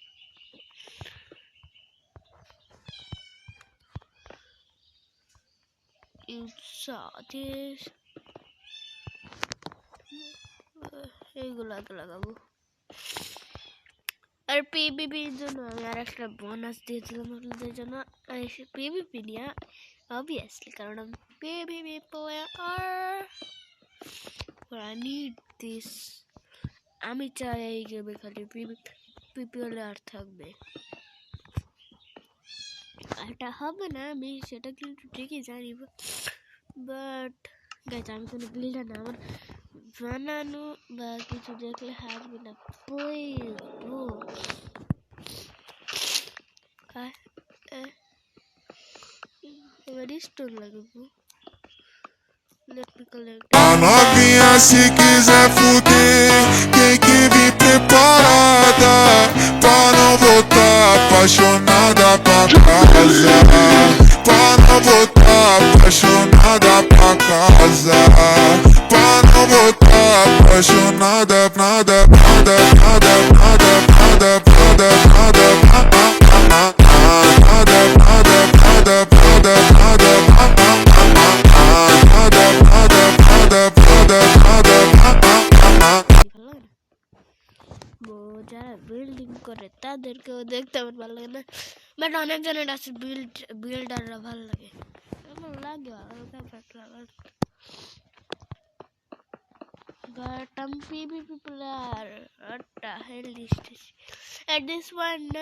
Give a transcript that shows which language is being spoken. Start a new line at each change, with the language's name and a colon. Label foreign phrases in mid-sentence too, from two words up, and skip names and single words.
Bangla: এইগুলো আগে লাগাবো। আর পিভিপির জন্য আমি আর একটা বোনাস দিয়েছিলাম আপনাদের জন্য। পিভিপি নিয়ে অবভিয়াসলি, কারণ আমি পিভিপি প্লেয়ার।
English: I need this.
Bangla: আমি চাই এই গেমে খালি পিভিপি প্লেয়ার থাকবে। এটা হবে না, আমি সেটা কিন্তু ঠিকই জানি,
English: but guys
Bangla: আমি কোনো বিল্ডার না, আমার বানানো বা কিছু দেখলে হাসবে না
English: please bro.
Bangla: এবার স্টোন লাগবে।
Portuguese: A novinha se quiser fuder, tem que vir preparada pra não voltar apaixonada pra casa. Pra não voltar apaixonada pra casa. Pra não voltar apaixonada, nada, nada, nada, nada, nada, nada, nada, nada, nada, nada, nada,
Bangla: যারা বিল্ডিং করে তাদেরকেও দেখতে আমার ভালো লাগে না, বাট অনেকজনের আছে বিল্ডাররা ভালো লাগে। আমার লাগে হালকা পাতলা, বাট আমি পিভিপি প্লেয়ার একটা
English: at this point
Bangla: না।